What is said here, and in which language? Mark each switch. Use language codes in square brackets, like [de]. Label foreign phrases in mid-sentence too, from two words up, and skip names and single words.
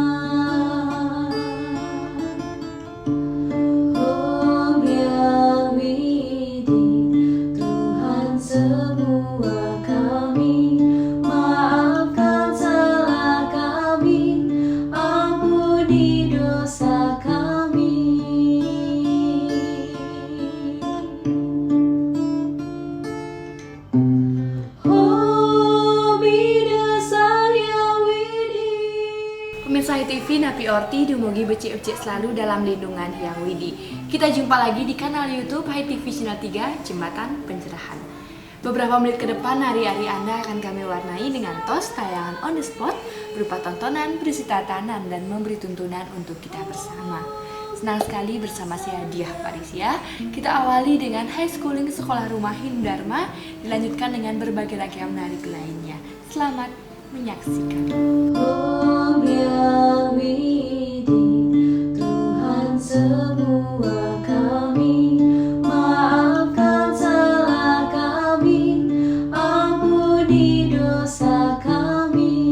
[id] Oh yang widi, Tuhan semua kami, maafkan salah kami, ampuni dosa kami. Oh bidasar yang widi. Pemirsa HiTV [ban] Napi Orti dumugi becik-becik [id] selalu dalam lindungan Hyang Widi. Kita jumpa lagi di kanal YouTube HiTV Channel 3 Jembatan Pencerahan. Beberapa menit ke depan hari-hari Anda akan kami warnai dengan tos tayangan [en] on the spot [id] berupa tontonan, berisi tatanan, dan memberi tuntunan untuk kita bersama. Senang sekali bersama saya Diah Parisia. Kita awali dengan [en] high schooling [id] sekolah rumah Hindu Dharma, dilanjutkan dengan berbagai ragam menarik lainnya. Selamat menyaksikan. Oh yang widi, Tuhan semua kami, maafkan salah kami, ampuni dosa kami.